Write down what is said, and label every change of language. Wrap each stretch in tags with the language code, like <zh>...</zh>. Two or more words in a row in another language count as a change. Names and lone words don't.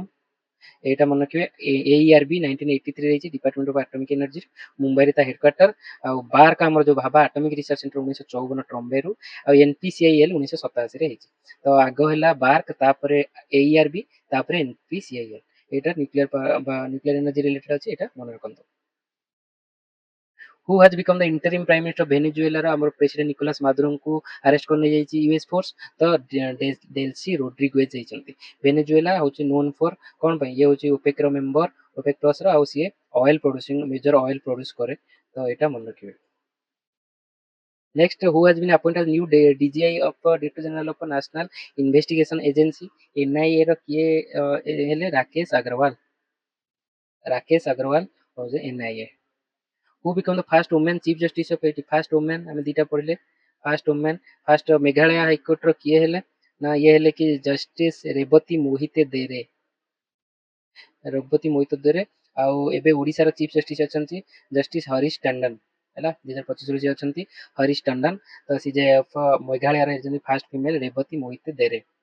<or>ଏଇଟା ମନେ ରଖିବେ। AERB 1983 ହେଇଛି, ଡିପାର୍ଟମେଣ୍ଟ ଅଫ ଆଟମିକ ଏନର୍ଜି, ମୁମ୍ବାଇରେ ତା ହେଡକ୍ୱାର୍ଟର। ଆଉ ବାର୍କ ଆମର ଯୋଉ ଭାବା ଆଟମିକ ରିସର୍ଚ୍ଚ ସେଣ୍ଟର 1954 ଟ୍ରମ୍ବେରୁ, ଆଉ NPCIL 1987 ରେ ହେଇଛି। ତ ଆଗ ହେଲା ବାର୍କ, ତାପରେ AERB, ତାପରେ NPCIL। ଏଇଟା ନ୍ୟୁକ୍ଲିୟର ବା</or> <en>nuclear energy related</en> <or>ଅଛି, ଏଇଟା ମନେ ରଖନ୍ତୁ।</or> <en>who has become the interim prime minister</en> <or>वेनेजुएला ର ଆମର ପ୍ରେସିଡେଣ୍ଟ ନିକୋଲାସ ମାଦୁରୋଙ୍କୁ ଆରେଷ୍ଟ କରି ନେଇଯାଇଛି</or> <en>US force.</en> <or>ତ ଡେଲସି ରୋଡ୍ରିଗୁଏଜ ହେଇଛନ୍ତି। ଭେନେଜୁଏଲା ହଉଛି</or> <en>known for</en> <or>କଣ ପାଇଁ? ଇଏ ହଉଛି ଓପେକ ର ମେମ୍ବର, ଓପେକ ପ୍ଲସ ର, ଆଉ ସିଏ</or> <en>oil producing major oil produce</en> <or>କରେ। ତ ଏଇଟା ମନେ ରଖିବେ।</or> <en>next, who has been appointed new DGI of Director General of National Investigation Agency NIA</en> <or>ର କିଏ ହେଲେ? ରାକେଶ ଅଗ୍ରୱାଲ ହଉଛି ଏନଆଇଏ।</or> <en>who become the fast women chief justice of AT? fast women</en> <or>ଆମେ ଦିଟା ପଢିଲେ।</or> <en>fast women fast Meghalaya High Court</en> <or>ର କିଏ ହେଲେ? ନା ଇଏ ହେଲେ କି ଜଷ୍ଟିସ ରେବତୀ ମୋହିତ ଦେରେ। ଆଉ ଏବେ ଓଡିଶାର</or> <en>chief justice</en> <or>ଅଛନ୍ତି ଜଷ୍ଟିସ ହରିଶ ଟଣ୍ଡନ ହେଲା। 2025 ଯିଏ ଅଛନ୍ତି ହରିଶ ଟଣ୍ଡନ। ତ ସିଜେଏଫ ମେଘାଳୟର ହେଉଛନ୍ତି</or> <en>fast female</en> <or>ରେବତୀ ମୋହିତ ଦେରେ।</or>